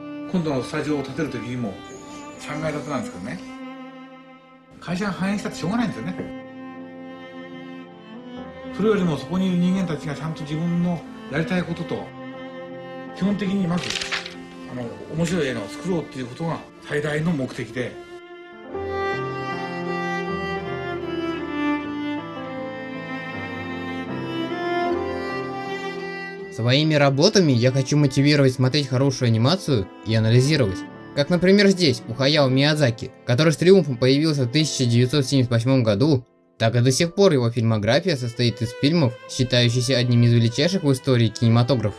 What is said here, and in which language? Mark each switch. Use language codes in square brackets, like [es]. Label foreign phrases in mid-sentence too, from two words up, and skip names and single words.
[ja] 今度のスタジオを建てる時にも3階建てなんですけどね、会社が反映したってしょうがないんですよね。それよりもそこにいる人間たちがちゃんと自分のやりたいことと、基本的にまず面白い映画を作ろうっていうことが最大の目的で。 [ru] Своими работами я хочу мотивировать смотреть хорошую анимацию и анализировать. Как, например, здесь, у Хаяо Миядзаки, который с триумфом появился в 1978 году, так и до сих пор его фильмография состоит из фильмов, считающихся одними из величайших в истории кинематографа.